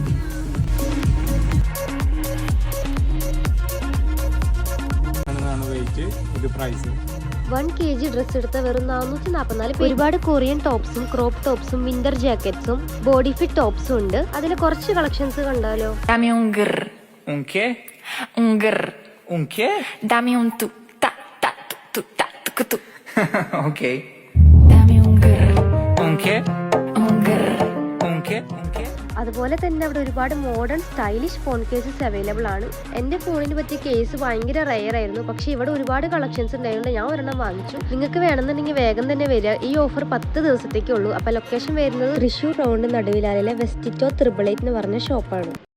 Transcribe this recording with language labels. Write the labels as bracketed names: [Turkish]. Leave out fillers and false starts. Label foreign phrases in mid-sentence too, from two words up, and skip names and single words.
[Malayalam] ഇത് പ്രൈസ് 1 kg ഡ്രസ് എടുത്ത വെറും 444. ഒരുപാട് കൊറിയൻ ടോപ്സും [English] crop tops winter jackets body fit tops [Malayalam] ഉണ്ട്. അതിൽ കുറച്ച് കളക്ഷൻസ് കണ്ടാലോ? [Spanish] Dame un grr. Un qué? Un grr. Un qué? Dame un tu ta ta tu ta tu tu. Ok. Dame un grr. Un qué? Un grr. Un qué? Un qué? [Malayalam] അതുപോലെ തന്നെ അവിടെ ഒരുപാട് [English] modern stylish phone cases available [Malayalam] ആണ്. എൻ്റെ ഫോണിന് പറ്റിയ കേസ് ഭയങ്കര റെയർ ആയിരുന്നു, പക്ഷെ ഇവിടെ ഒരുപാട് കളക്ഷൻസ് ഉണ്ടായതുകൊണ്ട് ഞാൻ ഒരെണ്ണം വാങ്ങിച്ചു. നിങ്ങൾക്ക് വേണമെന്നുണ്ടെങ്കിൽ വേഗം തന്നെ വരിക. ഈ ഓഫർ 10 ദിവസത്തേക്കേ ഉള്ളൂ. അപ്പോൾ ലൊക്കേഷൻ വരുന്നത് തൃശ്ശൂർ റൗണ്ട് നടുവിലാലിലെ വെസ്റ്റിറ്റോ 888 എന്ന് പറഞ്ഞ ഷോപ്പാണ്.